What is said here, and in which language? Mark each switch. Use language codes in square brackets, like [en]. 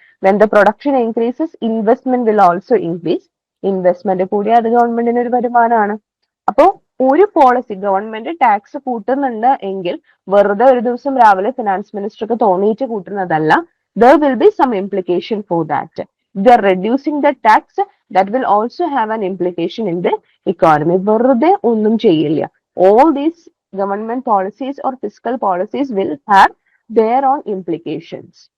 [en] When the production increases, investment will also increase. [ml] Investment കൂടി അത് ഗവൺമെന്റിന് ഒരു വരുമാനമാണ്. അപ്പോൾ ഒരു പോളിസി ഗവൺമെന്റ് ടാക്സ് കൂട്ടുന്നുണ്ട് എങ്കിൽ വെറുതെ ഒരു ദിവസം രാവിലെ ഫിനാൻസ് മിനിസ്റ്റർക്ക് തോന്നിയിട്ട് കൂട്ടുന്നതല്ല. [en] there will be some implication for that. They are reducing the tax, that will also have an implication in the economy. [ml] വെറുതെ ഒന്നും ചെയ്യില്ല. [en] All these government policies or fiscal policies will have their own implications.